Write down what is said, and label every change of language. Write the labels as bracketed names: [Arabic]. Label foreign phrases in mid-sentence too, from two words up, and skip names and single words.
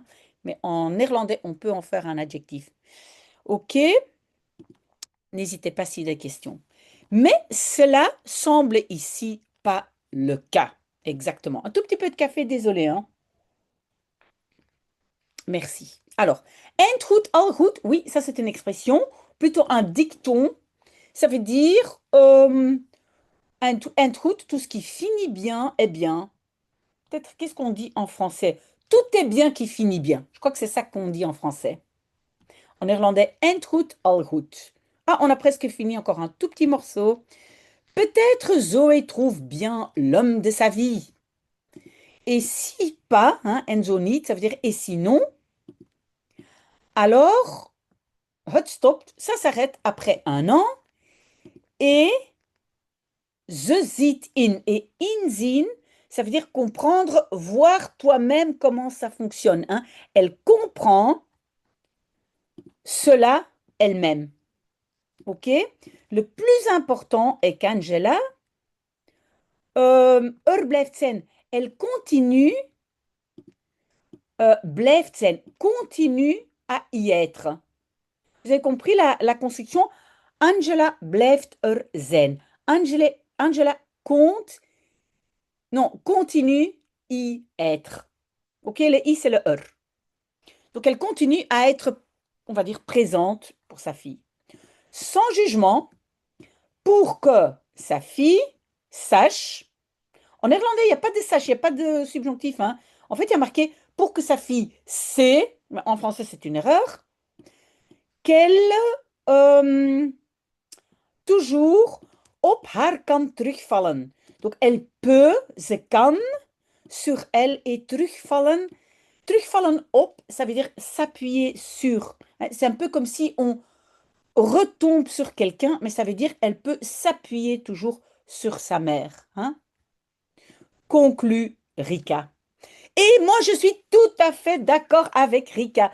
[French] Mais en néerlandais, on peut en faire un adjectif. OK, n'hésitez pas s'il y a des questions. Mais cela semble ici pas le cas. Exactement. Un tout petit peu de café, désolé. Hein. Merci. Alors, [Dutch] eind goed, al goed, [French] oui, ça c'est une expression, plutôt un dicton. Ça veut dire [Dutch] eind goed, [French] tout ce qui finit bien est bien. Peut-être, qu'est-ce qu'on dit en français? Tout est bien qui finit bien. Je crois que c'est ça qu'on dit en français. En néerlandais, [Dutch] eind goed, al goed. [French] Ah, on a presque fini, encore un tout petit morceau. Peut-être Zoé trouve bien l'homme de sa vie. Et si pas, hein, [Dutch] en zo niet, [French] ça veut dire et sinon, alors, [Dutch] het stopt, [French] ça s'arrête après un an. [Dutch] Et ze ziet in. [French] Et inzien, ça veut dire comprendre, voir toi-même comment ça fonctionne. Hein. Elle comprend cela elle-même. OK? Le plus important est qu'Angela, [Dutch] blijft zijn. [French] Elle continue, [Dutch] blijft zijn, [French] continue à y être. Vous avez compris la construction? [Dutch] Angela blijft zijn. [French] Angela compte, non, continue y être. OK, le i, c'est le Donc, elle continue à être, on va dire, présente pour sa fille. Sans jugement, pour que sa fille sache. En néerlandais, il n'y a pas de sache, il n'y a pas de subjonctif. Hein. En fait, il y a marqué pour que sa fille sait, en français c'est une erreur, qu'elle toujours [Dutch] op haar kan terugvallen. [French] Donc elle peut, [Dutch] ze kan, [French] sur elle et terugvallen. [Dutch] Terugvallen op, [French] ça veut dire s'appuyer sur. C'est un peu comme si on retombe sur quelqu'un, mais ça veut dire elle peut s'appuyer toujours sur sa mère. Hein? Conclut Rika. Et moi, je suis tout à fait d'accord avec Rika.